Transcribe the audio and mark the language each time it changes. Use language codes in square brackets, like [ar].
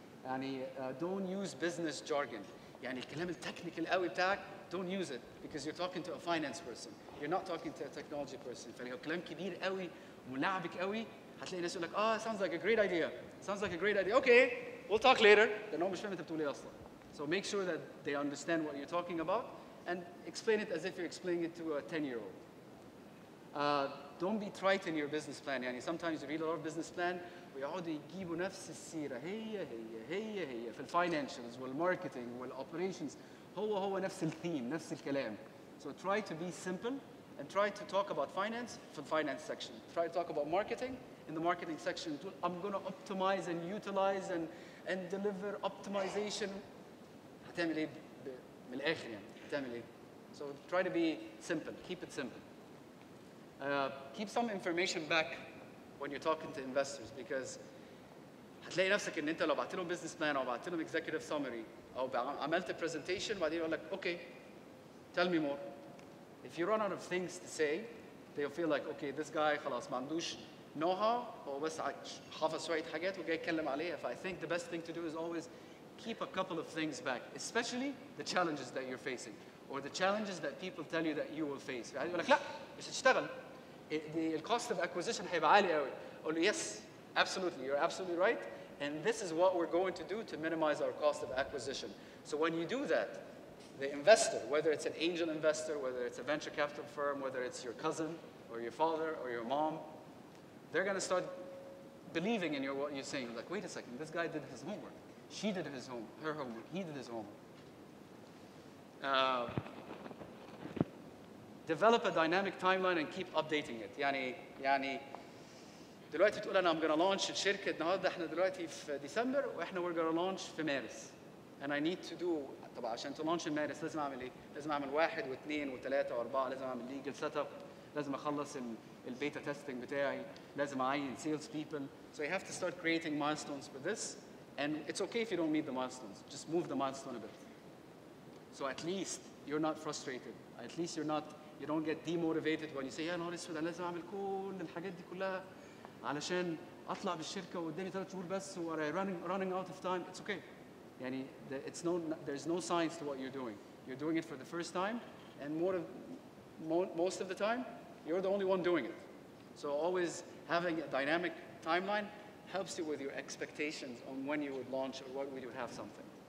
[en] يعني don't use business jargon. [ar] يعني الكلام التكنيكال قوي بتاعك [en] don't use it, because you're talking to a finance person. You're not talking to a technology person. [ar] فلو كلام كبير قوي وملعبك قوي هتلاقي الناس يقول لك [en] sounds like a great idea. Sounds like a great idea. Okay, we'll talk later. [ar] لأن هو مش فاهم أنت بتقول إيه أصلا. [en] So make sure that they understand what you're talking about and explain it as if you're explaining it to a 10-year-old. Don't be trite in your business plan. [ar] يعني [en] sometimes you read a lot of business plan [ar] ويقعدوا يجيبوا نفس السيرة هي في الفاينانشالز والماركتينج والoperations, هو نفس الثيم, نفس الكلام. [en] So try to be simple and try to talk about finance في finance section. Try to talk about marketing in the marketing section. I'm going to optimize and utilize and deliver optimization. [ar] هتعمل ايه من الآخر يعني؟ هتعمل ايه? [en] So try to be simple. Keep it simple. Keep some information back when you're talking to investors, because [ar] هتلاقي نفسك ان انت لو بعت لهم [en] business plan [ar] او بعت لهم [en] executive summary [ar] او عملت [en] presentation [ar] وبعدين يقول لك [en] okay, tell me more. If you run out of things to say, they'll feel like okay, this guy [ar] خلاص ما عندوش [en] know-how, [ar] هو بس حافظ شوية حاجات وجاي يتكلم عليها. [en] I think the best thing to do is always keep a couple of things back, especially the challenges that you're facing or the challenges that people tell you that you will face. [ar] يعني يقول لك لا مش هتشتغل, [en] the cost of acquisition [ar] هيبقى عالي قوي. أقول له [en] yes, absolutely, you're absolutely right, and this is what we're going to do to minimize our cost of acquisition. So when you do that, the investor, whether it's an angel investor, whether it's a venture capital firm, whether it's your cousin or your father or your mom, they're going to start believing in what you're saying. Like, wait a second, this guy did his homework. She did her homework. He did his homework. Develop a dynamic timeline and keep updating it. [ar] يعني دلوقتي تقول أنا [en] I'm going to launch [ar] الشركة النهارده, إحنا دلوقتي في ديسمبر وإحنا [en] we're going to launch [ar] في مارس. [en] And I need to do, [ar] طبعا عشان تلانش المارس لازم أعمل إيه؟ لازم أعمل 1 و2 و3 و4, لازم أعمل legal setup, لازم أخلص البيتا تيستنج بتاعي, لازم أعين sales people. [en] So you have to start creating milestones for this. And it's okay if you don't meet the milestones. Just move the milestone a bit. So at least you're not frustrated. At least you don't get demotivated when you say [ar] يا نهار اسود انا لازم اعمل كل الحاجات دي كلها علشان اطلع بالشركه وقدامي 3 شهور بس و [en] running out of time. It's okay. يعني there's no science to what you're doing. You're doing it for the first time, and most of the time you're the only one doing it. So always having a dynamic timeline helps you with your expectations on when you would launch or when you would have something.